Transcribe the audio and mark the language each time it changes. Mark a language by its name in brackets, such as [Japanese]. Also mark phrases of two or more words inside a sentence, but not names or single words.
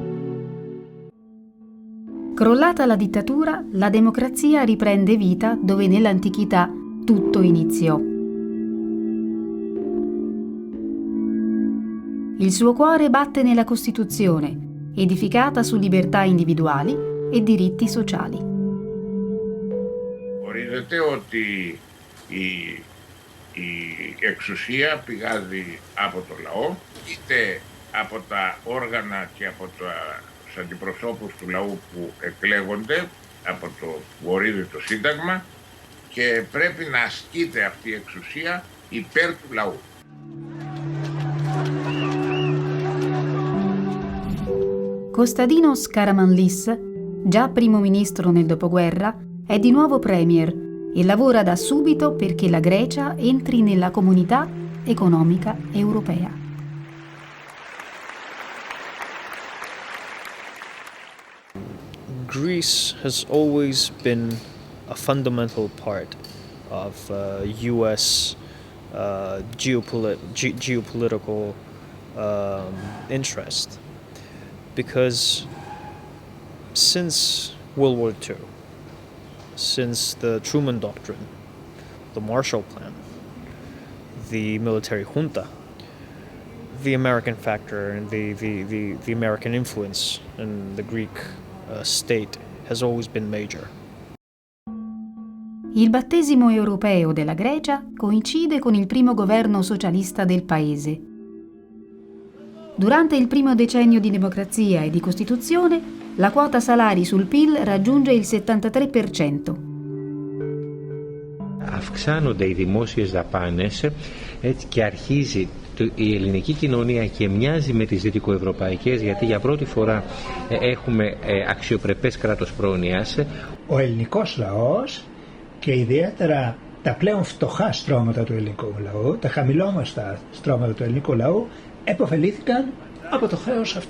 [Italian] Crollata la dittatura, la democrazia riprende vita dove nell'antichità tutto iniziò. Il suo cuore batte nella Costituzione, edificata su libertà individuali e diritti sociali. [Greek] Ορίζεται ότι η εξουσία πηγάζει από το λαό, είτε από τα όργανα και από τους αντιπροσώπους του λαού που εκλέγονται από το που ορίζει το Σύνταγμα και πρέπει να ασκείται αυτή η εξουσία υπέρ του λαού. [Italian] Kostadinos Karamanlis, già primo ministro nel dopoguerra, è di nuovo premier e lavora da subito perché la Grecia entri nella comunità economica europea. [English] Greece has always been a fundamental part of U.S. geopolitical interest, because since World War II, since the Truman Doctrine, the Marshall Plan, the military junta, the American factor and the American influence in the Greek state has always been major. [Italian] Il battesimo europeo della Grecia coincide con il primo governo socialista del paese. Durante il primo decennio di democrazia e di Costituzione, la quota salari sul PIL raggiunge il 73%. [Greek] Αυξάνονται οι δημόσιες δαπάνες έτσι, και αρχίζει η ελληνική κοινωνία και μοιάζει με τις δυτικοευρωπαϊκές, γιατί για πρώτη φορά έχουμε αξιοπρεπές κράτος πρόνοιας. Ο ελληνικός λαός και ιδιαίτερα τα πλέον φτωχά στρώματα του ελληνικού λαού, τα χαμηλόμαστα στρώματα του ελληνικού λαού, επωφελήθηκαν από το χρέος αυτό.